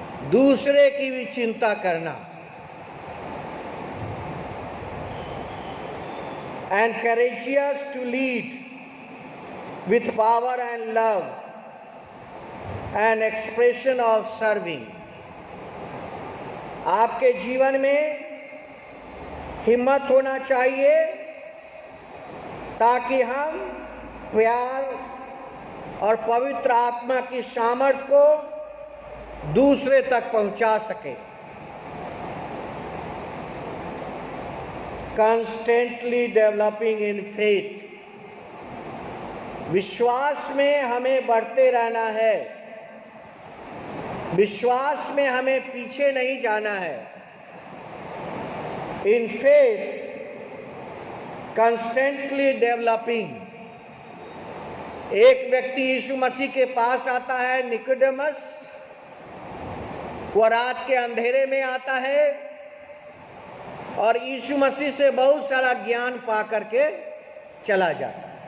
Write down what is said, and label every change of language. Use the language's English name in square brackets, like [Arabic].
[Hindi] दूसरे की भी चिंता करना, [English] and courageous to lead with power and love, an expression of serving। [Hindi] आपके जीवन में हिम्मत होना चाहिए ताकि हम प्यार और पवित्र आत्मा की सामर्थ को दूसरे तक पहुंचा सके। [English] Constantly developing in faith। [Hindi] विश्वास में हमें बढ़ते रहना है, विश्वास में हमें पीछे नहीं जाना है। [English] In faith, constantly developing। [Hindi] एक व्यक्ति यीशु मसीह के पास आता है, निकोदेमस। वह रात के अंधेरे में आता है और यीशु मसीह से बहुत सारा ज्ञान पा करके चला जाता है।